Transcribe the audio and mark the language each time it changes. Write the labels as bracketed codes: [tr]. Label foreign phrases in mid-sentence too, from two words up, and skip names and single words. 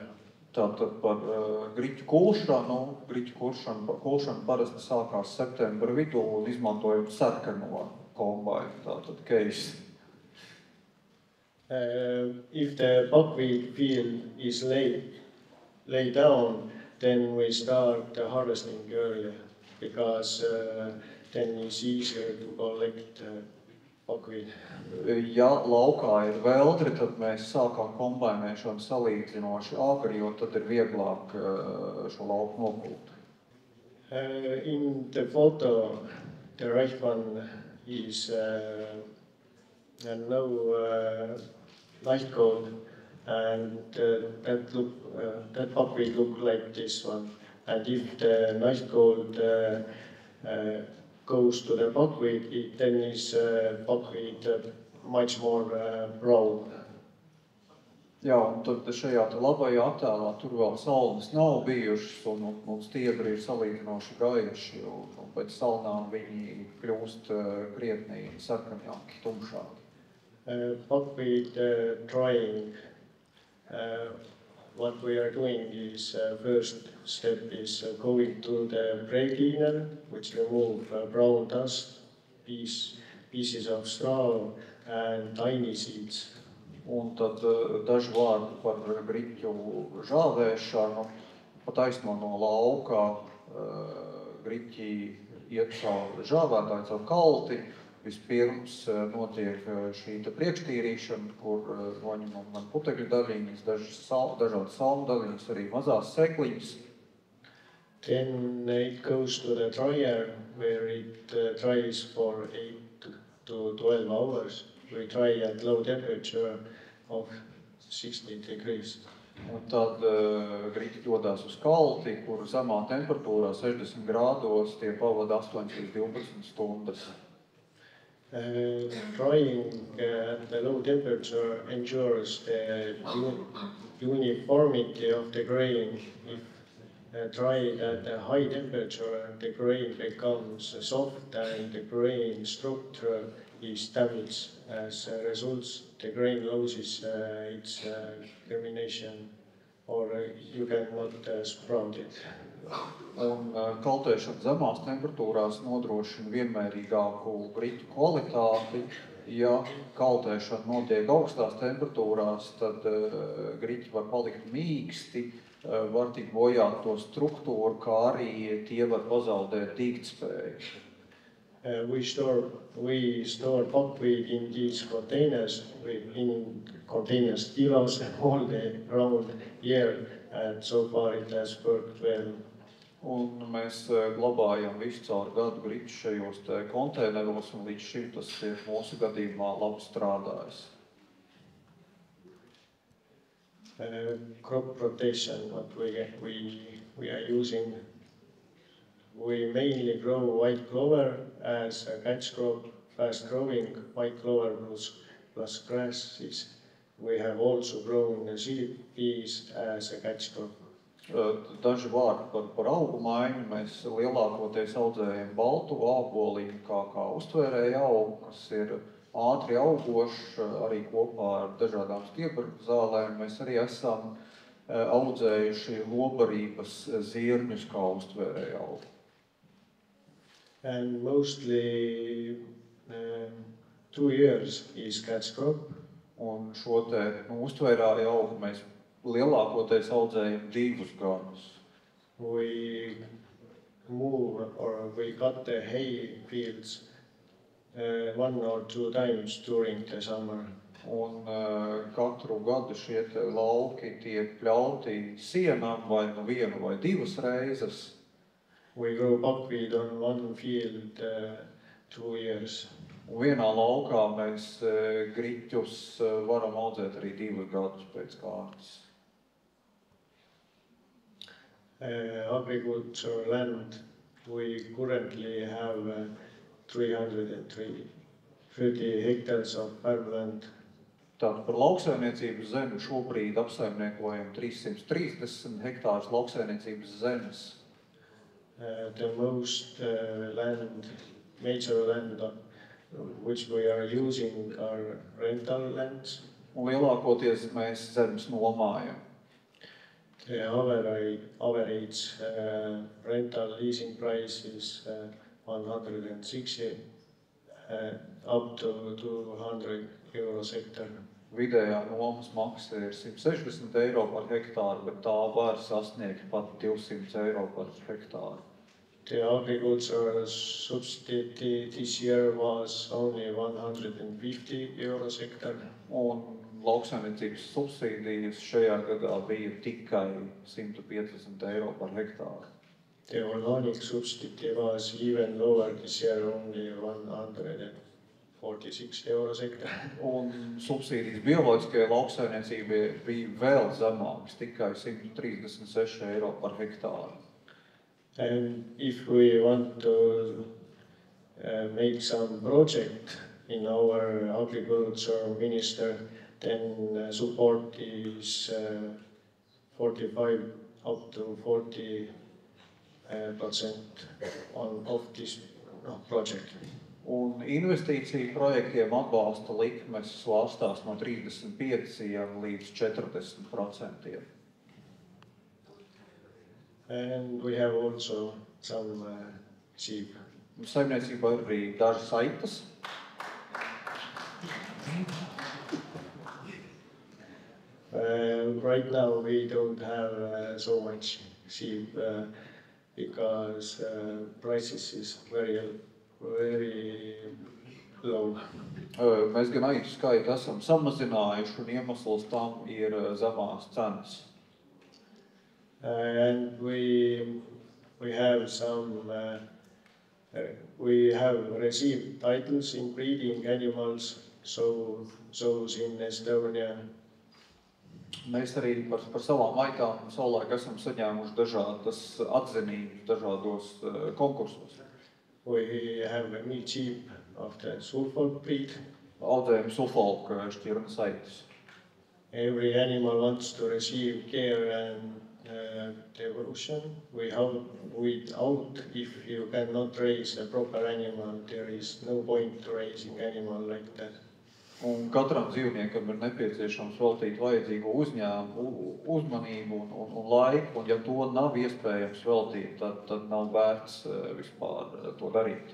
[lv] Tātad par griķu kulšanu. Griķu kulšana parasti sākās septembra vidū un izmantojot sarkano kombainu, tātad case. [en] If the buckwheat field is laid down, then we start harvesting earlier, because then it's easier to collect buckwheat. [lv] Ja laukā ir veldri, tad mēs sākām kombainēšanu salīdzinoši agri, jo tad ir vieglāk šo lauku nopūt. [en] In the photo, the right one is no light cold, and that buckwheat look like this one. And if the night cold goes to the buckwheat, then is buckwheat much more brown. [lv] Jā, un tad šajā labajā attēlā tur vēl salnas nav bijušas, un stiebri ir salīdzinoši gaiši, un pēc salnām viņi kļūst krietni sarkanāki, tumšāki. [en] Buckwheat drying, what we are doing is first step is going to the brake cleaner, which remove brown dust, pieces of straw and tiny seeds. [lv] Un tad daži vārdi par griķu žāvēšanu. Pa taisno no lauka griķi iet caur žāvētāju, caur kalti. Vispirms notiek šī priekštīrīšana, kur noņemam gan putekļu daļiņas, dažādas salmu daļiņas, arī mazās sekliņas. [en] Then it goes to the dryer, where it dries for 8 to 12 hours. We dry at low temperature of 60 degrees. Un tad griķi dodas uz kalti, kur zemā temperatūrā 60 grādos tie pavada 8 līdz 12 stundas. Drying at the low temperature ensures the uniformity of the grain. If dried at a high temperature, the grain becomes soft and the grain structure is damaged. As a result, the grain loses its germination or you cannot sprout it. [lv] Un kaltēšana zemās temperatūrās nodrošina vienmērīgāku griķu kvalitāti. Ja kaltēšana notiek augstās temperatūrās, tad griķi var palikt mīksti, var tikt bojāt to struktūru, kā arī tie var pazaudēt dīgtspēju. [en] We store buckwheat in these containers, kilos all the round year, and so far it has worked well. [lv] Un mēs glabājam visu caur gadu griķu šajos te konteineros, un līdz šim tas ir mūsu gadījumā labi strādājis. [en] Crop rotation, what we are using. We mainly grow white clover as a catch crop, fast growing white clover plus grasses. We have also grown seed peas as a catch crop. [lv] Daži vārdi par augu maiņu. Mēs lielākoties audzējam baltu āboliņu kā uztvērēju augu, kas ir ātri augošs, arī kopā ar dažādām stiebru zālēm. Mēs arī esam audzējuši lobarības zirņus kā uztvērēju augu. [en] And mostly 2 years is catch crop. [lv] Un šo te uztvērēju augu mēs lielākoties audzējam 2 gadus. [en] We move or we cut the hay fields 1 or 2 times during the summer. [lv] Un katru gadu šie te lauki tiek pļauti sienām vai 1 vai 2 reizes. [en] We grow buckwheat on 1 field 2 years. [lv] Un vienā laukā mēs griķus varam audzēt arī 2 gadus pēc kārtas. [en] Agriculture land, we currently have 330 hectares of farmland. [lv] Tātad par lauksaimniecības zemi šobrīd apsaimniekojam 330 hektārus lauksaimniecības zemes. [en] The most major land which we are using are rental lands. [lv] Un lielākoties mēs zemes nomājam. [en] The average rental leasing price is 160 up to 200 euros hectare. [lv] Vidējā nomas maksa ir 160 eiro par hektāru, bet tā var sasniegt pat 200 eiro par hektāru. [en] The agricultural subsidy this year was only 150 euros hectare. [lv] Un lauksaimniecības subsīdijas šajā gadā bija tikai 150 eiro par hektāru. [en] The organic subsidy was even lower this year, only 146 euros hectare. [lv] Un subsīdijas bioloģiskajai lauksaimniecībai bija vēl zemākas, tikai 136 eiro par hektāru. [en] And if we want to make some project in our agriculture minister, then support is 45 up to 40% of this project. [lv] Un investīciju projektiem atbalsta likmes svārstās no 35 līdz 40%. [en] And we have also some sheep. [lv] Saimniecībā ir arī dažas aitas. [en] Right now we don't have so much sheep because prices is very low. [lv] Mēs gan aitu skaitu esam samazinājuši, un iemesls tam ir zemās cenas. [en] And we have received titles in breeding animals, so in Estonia. [lv] Mēs arī par savām aitām savulaik esam saņēmuši dažādas atzinības dažādos konkursos. [en] We have a meat sheep of the Suffolk breed. [lv] Audzējam Suffolk šķirnes aitas. [en] Every animal wants to receive care and devotion. Without, if you cannot raise a proper animal, there is no point to raising animal like that. [lv] Un katram dzīvniekam ir nepieciešams veltīt vajadzīgo uzmanību un laiku, un ja to nav iespējams veltīt, tad nav vērts vispār to darīt.